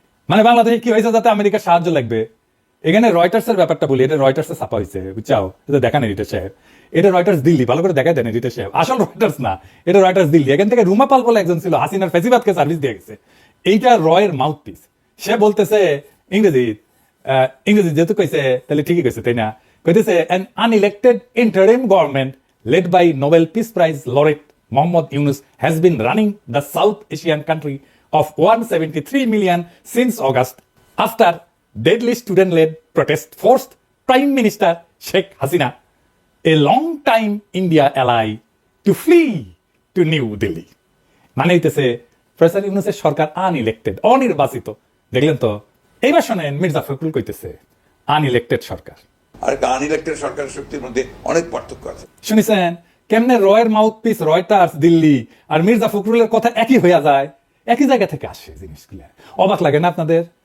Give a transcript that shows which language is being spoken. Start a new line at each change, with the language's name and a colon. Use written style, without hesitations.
Bangla: মানে বাংলাদেশে কি হয়েছে যাতে আমেরিকার সাহায্য লাগবে? এখানে রয়টার্সের ব্যাপারটা বলি, এটা রয়টার্সে ছাপা হয়েছে, বুঝছাও? এটা দেখান এডিটর সাহেব, এটা রয়টার্স দিল্লি, ভালো করে দেখা দেন এডিটর সাহেব, আসল রয়টার্স না, এটা রয়টার্স দিল্লি। এখান থেকে রুমা পাল বলে একজন ছিল, হাসিনার ফেসিবাদকে সার্ভিস দিয়ে গেছে, এইটা রয়ের মাউথপিস। সে বলতেছে ইংরেজি যেহেতু কইছে তাহলে ঠিকই কইছে, তাই না?
English: কইতেছে an unelected interim government led by Nobel Peace Prize laureate Mohammad Yunus has been running the South Asian country of 173 million since August after deadly student-led protest forced Prime Minister Sheikh Hasina, a long-time India ally, to flee to New Delhi.
Bangla: মানে হইতেছে professor ইউনূসের সরকার unelected, অনির্বাচিত। দেখলেন তো? এইবার শোনেন মির্জা ফখরুল কইতেছে unelected সরকার আর unelected সরকারের শক্তির মধ্যে অনেক পার্থক্য আছে। শুনেছেন কেমনে রয়ের মাউথপিস রয়টার্স দিল্লি আর মির্জা ফখরুলের কথা একই হইয়া যায়, একই জায়গা থেকে আসে জিনিসগুলো। অবাক লাগে না আপনাদের?